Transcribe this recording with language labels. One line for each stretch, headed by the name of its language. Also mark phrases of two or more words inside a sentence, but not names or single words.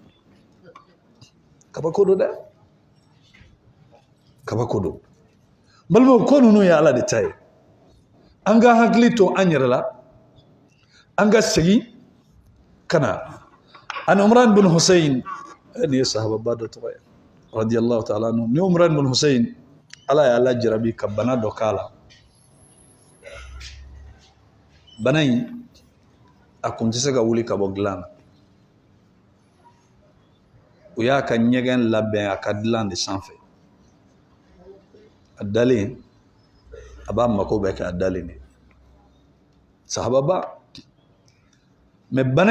Bambara: kabako don dɛ kabako don balimaw ko ninnu ye ala de ta ye an ka hakili to an yɛrɛ la an ka segin ka na ani Umran bin Hussein ni ye sahababa dɔ tɔgɔ ye
Arabic: رضي الله تعالى عنه
Bambara: ni Umran bin Hussein ala ye ala jarabi ka bana dɔ k'a la bana in a kun tɛ se ka wuli ka bɔ dilan na u y'a ka ɲɛgɛn labɛn a ka dilan de sanfɛ a dalen a b'a mako bɛɛ kɛ a dalen de sahababa mais bana